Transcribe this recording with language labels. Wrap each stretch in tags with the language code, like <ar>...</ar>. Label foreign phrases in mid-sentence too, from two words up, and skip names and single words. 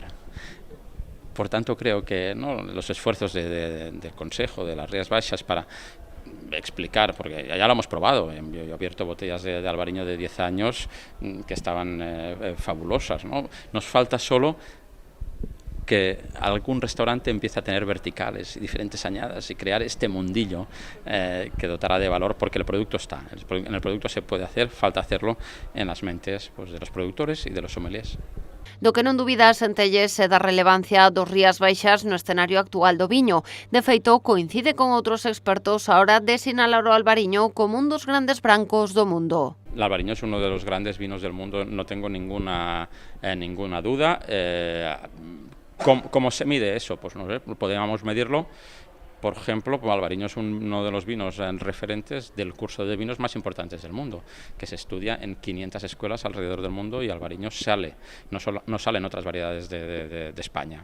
<es>Por tanto, creo que los esfuerzos del Consejo, de las Rías Baixas, para explicar, porque ya lo hemos probado, yo he abierto botellas de Albariño de 10 años que estaban fabulosas, ¿no? Nos falta solo que algún restaurante empiece a tener verticales y diferentes añadas y crear este mundillo que dotará de valor, porque el producto está, en el producto se puede hacer, falta hacerlo en las mentes, pues, de los productores y de los sommeliers.</es> <gl>Do que non dubida Centelles é da relevancia dos Rías Baixas no escenario actual do viño. De feito, coincide con outros expertos a hora de sinalar o Albariño como un dos grandes brancos do mundo.</gl> <es>El Albariño es uno de los grandes vinos del mundo, no tengo ninguna duda. ¿Cómo se mide eso? Pues no sé, podríamos medirlo. Por ejemplo, Albariño es uno de los vinos referentes del curso de vinos más importantes del mundo, que se estudia en 500 escuelas alrededor del mundo, y Albariño sale, no salen otras variedades de España.</es>